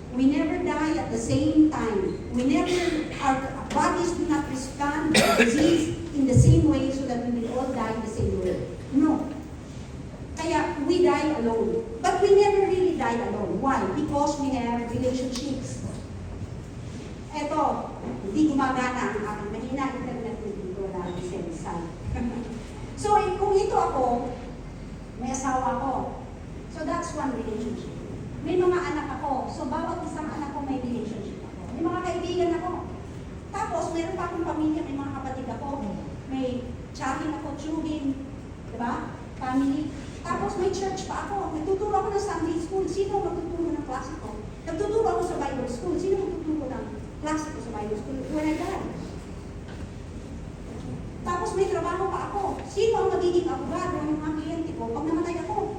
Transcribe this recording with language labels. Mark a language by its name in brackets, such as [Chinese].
[English] We never die at the same time. Our bodies do not respond to disease in the same way so that we will all die the same way. No. Kaya we die alone. But we never really die alone. Why? Because we have relationships. [Filipino] Eto, hindi gumagana ang aking mahina internet dito wala ang sensal. So, kung ito ako, may asawa ko. [English] So, that's one relationship. [Filipino] May mga anak ako. So, bawat isang anak ko may relationship ako. May mga kaibigan ako. Tapos, meron pa akong pamilya, may mga kapatid ako. May chatting ako, tubing. Diba? Family. Tapos, may church pa ako. Nagtuturo ako ng Sunday school. Sino magtuturo ng klase ko? Nagtuturo ako sa Bible school. Sino magtuturo ng klase ko sa Bible school? [English] When I die. [Filipino] Tapos, may trabaho pa ako. Sino ang magiging abogado ng mga kliyente ko pag namatay ako?